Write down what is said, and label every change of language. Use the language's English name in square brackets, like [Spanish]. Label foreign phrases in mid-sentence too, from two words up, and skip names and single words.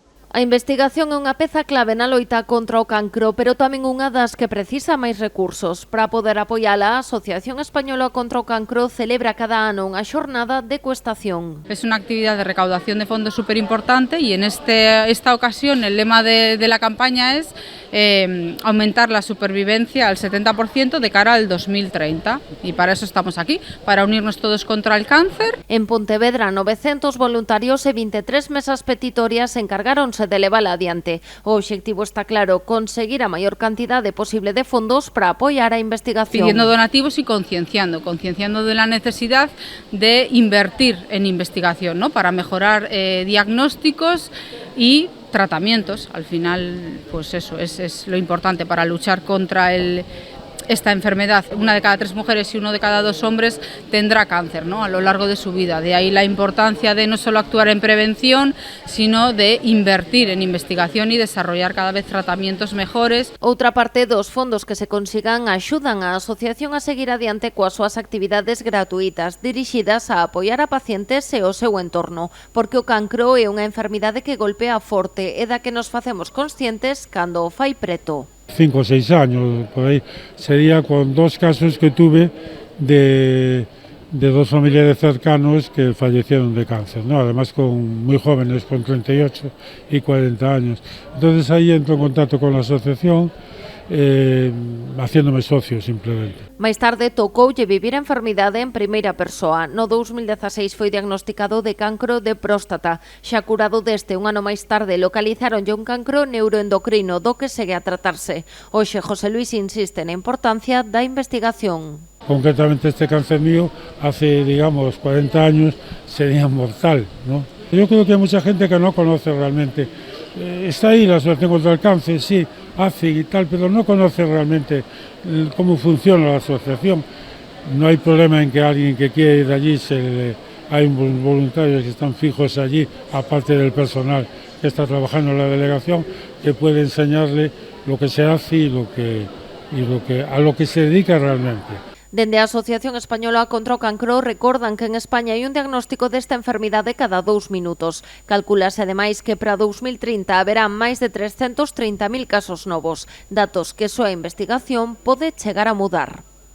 [Galician] A investigación é unha peza clave na loita contra o cancro, pero tamén unha das que precisa máis recursos. Para poder apoiala, a Asociación Española contra o Cancro celebra cada ano unha xornada de ecoestación. [Spanish] Es una actividad de recaudación de fondos súper importante y en esta ocasión el lema de la campaña es aumentar la supervivencia al 70% de cara al 2030 y para eso estamos aquí, para unirnos todos contra el cáncer. [Galician] En Pontevedra, 900 voluntarios e 23 mesas petitorias encargáronse de levala adiante. O obxectivo está claro, conseguir a maior cantidade posible de fondos para apoiar a investigación. [Spanish] Pidiendo donativos y concienciando de la necesidad de invertir en investigación, ¿no? Para mejorar diagnósticos y tratamientos. Al final, pues eso es lo importante para luchar contra esta enfermedad. 1 de cada 3 mujeres y 1 de cada 2 hombres tendrá cáncer, ¿no? A lo largo de su vida. De ahí la importancia de no solo actuar en prevención, sino de invertir en investigación y desarrollar cada vez tratamientos mejores. [Galician] Outra parte dos fondos que se consigan axudan á asociación a seguir adiante coas súas actividades gratuitas dirixidas a apoiar a pacientes e o seu entorno, porque o cancro é unha enfermidade que golpea forte e da que nos facemos conscientes cando o fai preto. [Spanish] 5 o 6 años, por ahí, sería con 2 casos que tuve de 2 familiares cercanos que fallecieron de cáncer, ¿no? Además muy jóvenes, con 38 y 40 años. Entonces ahí entro en contacto con la asociación, haciéndome socio simplemente. [Galician] Máis tarde tocoulle vivir a enfermidade en primeira persoa. No 2016 foi diagnosticado de cancro de próstata. Xa curado deste, un ano máis tarde localizaronlle un cancro neuroendocrino do que segue a tratarse. Hoxe José Luis insiste na importancia da investigación. [Spanish] Concretamente este cáncer mío, hace digamos 40 años, sería mortal, ¿no? Yo creo que hay mucha gente que no conoce realmente. Está ahí la asociación contra el cáncer, sí, ACIG y tal, pero no conoce realmente cómo funciona la asociación. No hay problema en que alguien que quiere ir allí, hay voluntarios que están fijos allí, aparte del personal que está trabajando en la delegación, que puede enseñarle lo que se hace y a lo que se dedica realmente. [Galician] Dende a Asociación Española contra o Cancro recordan que en España hai un diagnóstico desta enfermidade cada 2 minutos. Calculase ademais que para 2030 haberá máis de 330.000 casos novos, datos que só a investigación pode chegar a mudar.